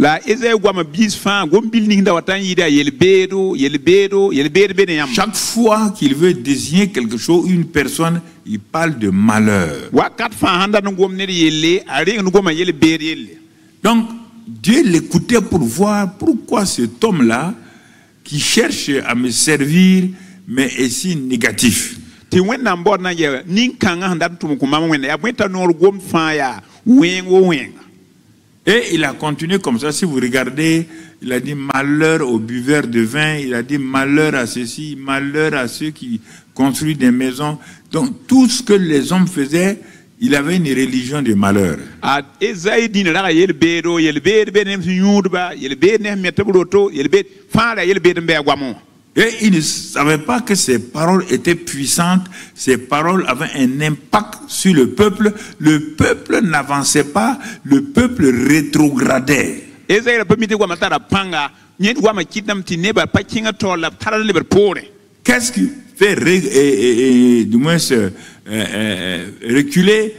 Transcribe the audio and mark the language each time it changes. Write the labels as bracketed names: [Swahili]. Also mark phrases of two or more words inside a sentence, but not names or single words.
[French] Chaque fois qu'il veut désigner quelque chose, une personne, il parle de malheur. Donc, Dieu l'écoutait pour voir pourquoi cet homme-là, qui cherche à me servir, mais est si négatif. [Mossi] ti wẽnnaam bod na n yɛ nin-kãngã sẽn dat n tʋm kõ-mam wẽnna yaa bõe t'a noor gomd fãa yaa wẽng wo wẽnga. [French] Et il a continué comme ça. Si vous regardez, il a dit malheur aux buveurs de vin, il a dit malheur à ceux-ci, malheur à ceux qui construisent des maisons. Donc tout ce que les hommes faisaient, il avait une religion de malheur. Esaïe dit là, il [Mossi] beed nem yũudba, il beed ne met broto, il beed fãa la il beed n bɩ a goamẽ wã. [French] Et il ne savait pas que ces paroles étaient puissantes, ces paroles avaient un impact sur le peuple. Le peuple n'avançait pas, le peuple rétrogradait. Qu'est-ce qui fait du moins reculer?